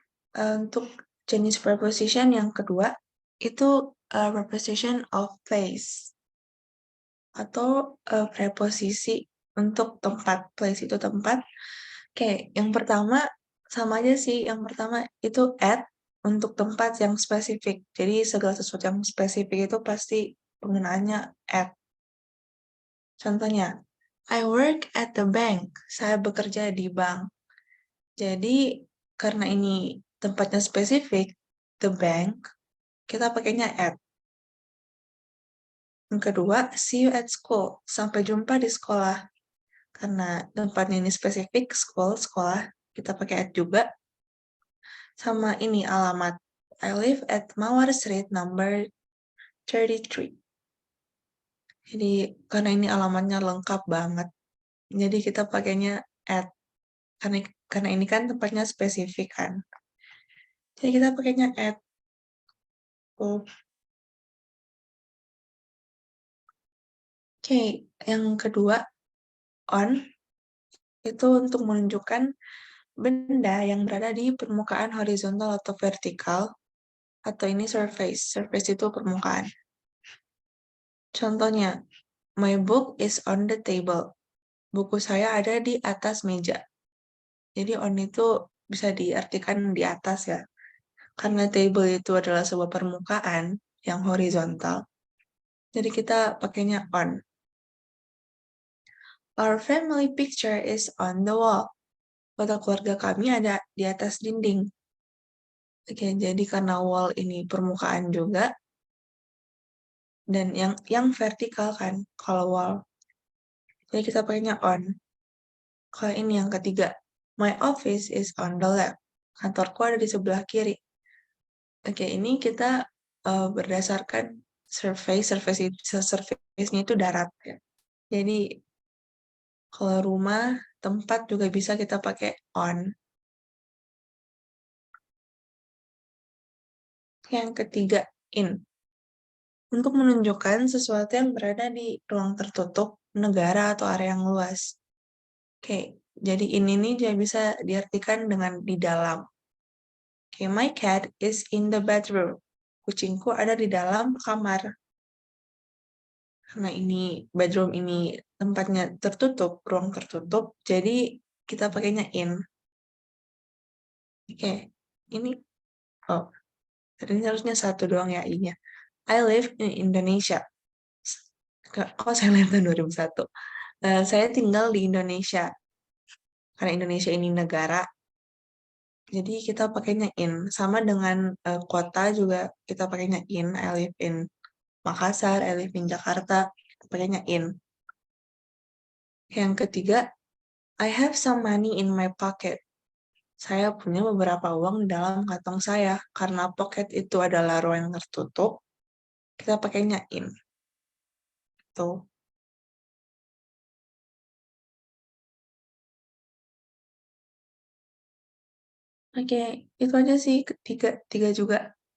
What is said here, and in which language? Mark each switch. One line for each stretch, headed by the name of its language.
Indonesian: Untuk jenis preposition yang kedua itu preposition of place atau preposisi untuk tempat. Place itu tempat. Oke, yang pertama sama aja sih. Yang pertama itu at untuk tempat yang spesifik. Jadi segala sesuatu yang spesifik itu pasti penggunaannya at. Contohnya,
English: I work at the bank.
Indonesian: Saya bekerja di bank. Jadi karena ini tempatnya spesifik, the bank, kita pakainya at. Yang kedua,
English: see you at school.
Indonesian: Sampai jumpa di sekolah. Karena tempatnya ini spesifik, school, sekolah, kita pakai at juga. Sama ini alamat.
English: I live at Mawar Street number 33.
Indonesian: Jadi karena ini alamatnya lengkap banget. Jadi kita pakainya at. Karena ini kan tempatnya spesifik kan. Jadi kita pakainya at. Oke, yang kedua, on, itu untuk menunjukkan benda yang berada di permukaan horizontal atau vertikal, atau ini surface. Surface itu permukaan. Contohnya,
English: my book is on the table.
Indonesian: Buku saya ada di atas meja. Jadi on itu bisa diartikan di atas ya. Karena table itu adalah sebuah permukaan yang horizontal. Jadi kita pakainya on.
English: Our family picture is on the wall.
Indonesian: Foto keluarga kami ada di atas dinding. Oke, jadi karena wall ini permukaan juga, dan yang vertikal kan, kalau wall. Jadi kita pakainya on. Kalau ini yang ketiga,
English: my office is on the left.
Indonesian: Kantorku ada di sebelah kiri. Oke, ini kita berdasarkan surface-nya itu darat ya. Jadi kalau rumah, tempat juga bisa kita pakai on. Yang ketiga, in. Untuk menunjukkan sesuatu yang berada di ruang tertutup, negara, atau area yang luas. Oke, Jadi ini nih dia bisa diartikan dengan di dalam.
English: Okay, my cat is in the bedroom.
Indonesian: Kucingku ada di dalam kamar. Karena ini bedroom ini tempatnya tertutup, ruang tertutup, jadi kita pakainya in. Oke, ini oh, ini harusnya satu doang ya i-nya.
English: I live in Indonesia.
Indonesian: Kok saya lihat tahun 2001? Saya tinggal di Indonesia. Karena Indonesia ini negara, jadi kita pakainya in. Sama dengan kota juga kita pakainya in.
English: I live in Makassar, I live in Jakarta,
Indonesian: kita pakainya in. Yang ketiga,
English: I have some money in my pocket.
Indonesian: Saya punya beberapa uang di dalam kantong saya. Karena pocket itu adalah ruang yang tertutup, kita pakainya in. Tuh. Oke, itu aja sih tiga juga.